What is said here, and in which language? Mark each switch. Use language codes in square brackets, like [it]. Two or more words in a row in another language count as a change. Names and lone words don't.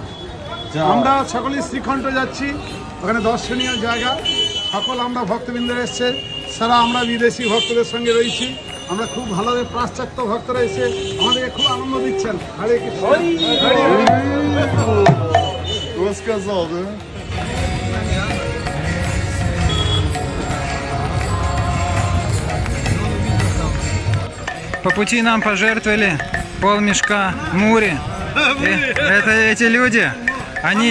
[bn] আমরা সকলে শ্রীখণ্ড যাচ্ছি, ওখানে দর্শনীয় জায়গা। সকল আমরা ভক্তবৃন্দরা এসেছে, সারা আমরা বিদেশি ভক্তদের সঙ্গে রয়েছি। আমরা খুব ভালোভাবে পাশ্চাত্য ভক্তরা এসে আমাদেরকে খুব আনন্দ দিচ্ছেন। হরে কৃষ্ণ। [ru] Рассказал, да? По пути нам пожертвовали полмешка мури. Это эти люди, они...